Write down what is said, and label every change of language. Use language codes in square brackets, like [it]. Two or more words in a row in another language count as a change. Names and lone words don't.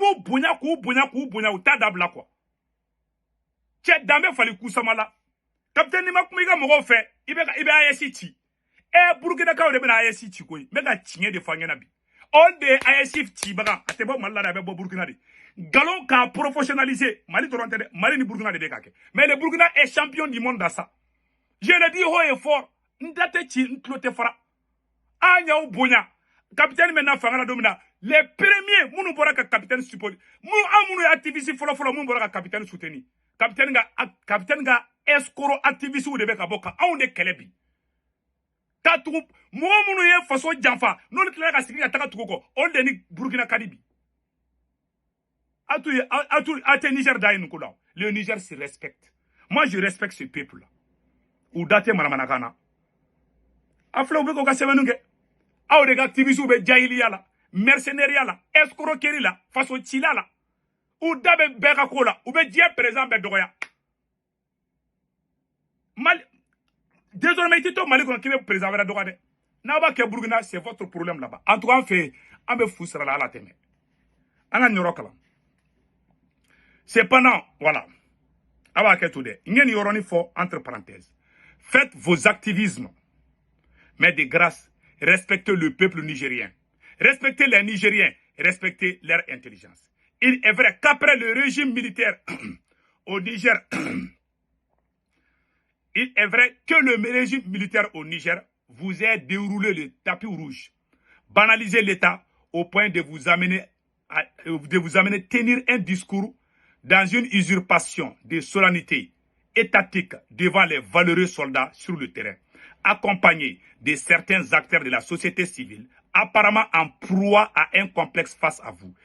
[bm] b'u bonya k'u bonya u t'a dabila quoi cɛ dan bɛ fali kusama la capitaine ni ma kuma i ka mɔgɔw fɛ i bɛ AES ci Burkinakaw de bɛna AES ci koyi n bɛ ka tiɲɛ de fɔ an ɲɛna bi olu de ye AES cibaga a tɛ bɔ Mali la dɛ a bɛ bɔ Burkina de galon k'a professionnaliser Mali dɔrɔn tɛ dɛ Mali ni Burkina de bɛ ka kɛ [fr] mais le Burkina est champion du monde dans ça je le dis haut et fort [bm] n da tɛ ci n tulo tɛ fara an y'aw bonya capitaine bɛ na fanga la don min na [fr] les premiers [bm] minnu bɔra ka capitaine support minnu ye activiste fɔlɔ minnu bɔra ka [fr] capitaine soutenir [bm] capitaine ka [fr] escroc activiste [bm] de bɛ ka bɔ ka anw de kɛlɛ bi ka tugu mɔgɔ minnu ye faso janfa n'olu tilala ka sigi ka taga tugu kɔ olu de ni Burkina ka di bi a tɛ Niger da ye nin ko la [fr] le Niger se respecte moi je respecte ce peuple là [bm] u da tɛ manamanakan na a filɛ u bɛ k'u ka sɛbɛnniw kɛ aw de ka activiste bɛ jahiliya la mercenaires la escroquerie la faso cila la u da bɛ bɛɛ ka ko la u bɛ diɲɛ président bɛɛ dɔgɔya Mali désormais i tɛ to Mali kɔnɔ k'i bɛ président wɛrɛ dɔgɔya dɛ n'a b'a kɛ Burkina [fr] c'est votre problème là-bas en tout cas [bm] an fɛ yen an bɛ fu sara la ala tɛmɛ an ka nin yɔrɔ kalan [fr] cependant voilà [bm] a b'a kɛ to dɛ n ye nin yɔrɔnin fɔ [fr] entre parenthèses faites vos activismes mais de grâce respectez le peuple nigérien respectez les Nigériens respectez leur intelligence il est vrai qu'après le régime militaire au Niger il est vrai que le régime militaire au Niger vous a déroulé le tapis rouge, banalisé l'État au point de vous amener à tenir un discours dans une usurpation de solennité étatique devant les valeureux soldats sur le terrain, accompagné de certains acteurs de la société civile, apparemment en proie à un complexe face à vous.